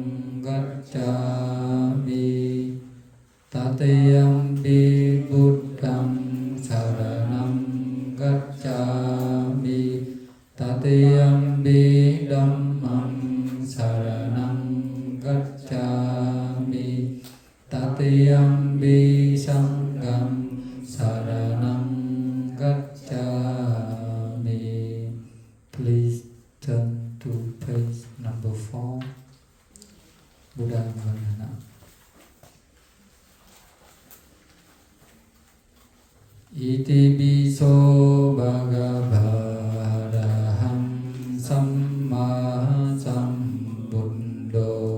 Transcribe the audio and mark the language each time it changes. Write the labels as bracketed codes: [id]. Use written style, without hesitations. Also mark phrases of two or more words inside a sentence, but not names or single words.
[pi] gacchami tatiyampi buddham saranam gacchami tatiyampi dhammam saranam gacchami tatiyampi sangham saranam gacchami. [en] Please turn to page number 4. Buddha Vandana. [pi] Iti biso bhagava araham samma sambuddho